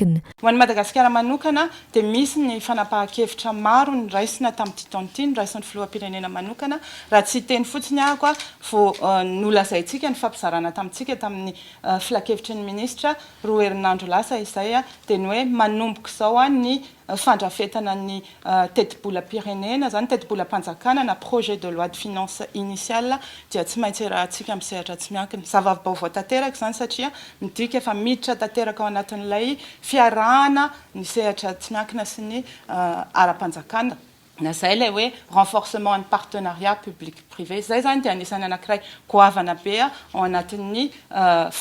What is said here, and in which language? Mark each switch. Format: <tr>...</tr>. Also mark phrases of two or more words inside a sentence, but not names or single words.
<mg>Ho an'ny Madagasikara manokana dia misy ny fanapahan-kevitra nanapa-kevitra maro ny raisina tamin'ity taona ity ny raisin'ny filoham-pirenena manokana raha tsy teny fotsiny ahako a vo nolazaintsika ny fampizarana tamintsika tamin'ny filakevitry ny ministra roa herinandro lasa izay a dia ny hoe manomboka izao a ny fandrafetana ny tetibola-pirenena zany tetibola-panjakana na</mg> <fr>projet de loi de finance initiale</fr> <mg>dia tsy maintsy rahantsika amin'ny sehatra tsy miankina zava-baovao tanteraka zany satria midika efa miditra tanteraka ao anatin'ilay fiarahana ny sehatra tsy miankina sy ny ara-panjakana na zay ilay hoe renforcement ny</mg> <fr>partenariat public privé</fr> <mg>zay zany dia anisany anankiray goavana be ao anatin'ny fanavaozana</mg>